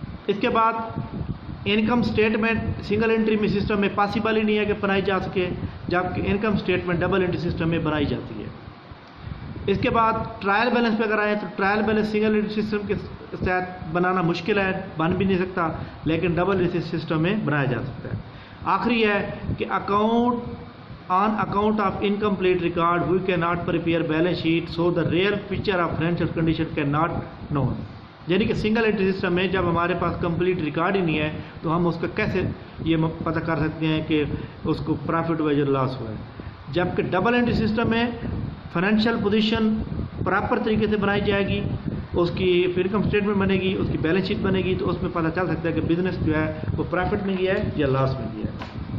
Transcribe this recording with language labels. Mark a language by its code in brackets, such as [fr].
[hi] इसके बाद income statement single entry में सिस्टम में पॉसिबल ही नहीं है कि बनाई जा सके, जबकि income statement double entry system में बनाई जाती है। इसके बाद ट्रायल बैलेंस पे अगर आए तो trial balance single entry system के तहत बनाना मुश्किल है, बन भी नहीं सकता, लेकिन डबल एंट्री सिस्टम में बनाया जा सकता है। आखिरी है कि [en] on account of incomplete record we cannot prepare balance sheet, so the real picture of financial condition cannot known। [hi] यानी कि सिंगल एंट्री सिस्टम में जब हमारे पास कंप्लीट रिकॉर्ड ही नहीं है तो हम उसका कैसे ये पता कर सकते हैं कि उसको प्रॉफिट वजह लॉस हुआ है। जबकि डबल एंट्री सिस्टम में फाइनेंशियल पोजीशन प्रॉपर तरीके से बनाई जाएगी, उसकी इनकम स्टेटमेंट बनेगी, उसकी बैलेंस शीट बनेगी, तो उसमें पता चल सकता है कि बिजनेस जो है वो प्रॉफिट में गया है या लॉस में गया है।